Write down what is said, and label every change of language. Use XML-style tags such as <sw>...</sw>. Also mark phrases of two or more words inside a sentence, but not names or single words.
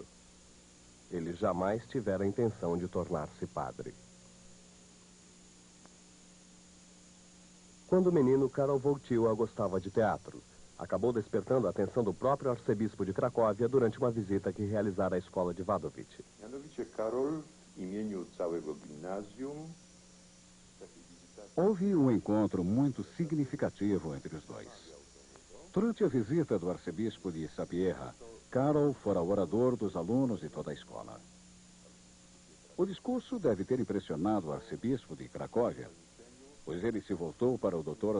<pt>Ele jamais tivera a intenção de tornar-se padre. Quando menino, Karol Wojtyła gostava de teatro. Acabou despertando a atenção do próprio arcebispo de Cracóvia durante uma visita que realizara à escola de Wadowice.</pt> <pl>Mianowicie Karol w imieniu całego gimnazjum w takiej wizytacji</pl> <pt>Houve um encontro muito significativo entre os dois. Durante a visita do arcebispo de Sapieha, Karol fora orador dos alunos de toda a escola. O discurso deve ter impressionado o arcebispo de Cracóvia, pois ele se voltou para o Dr.</pt>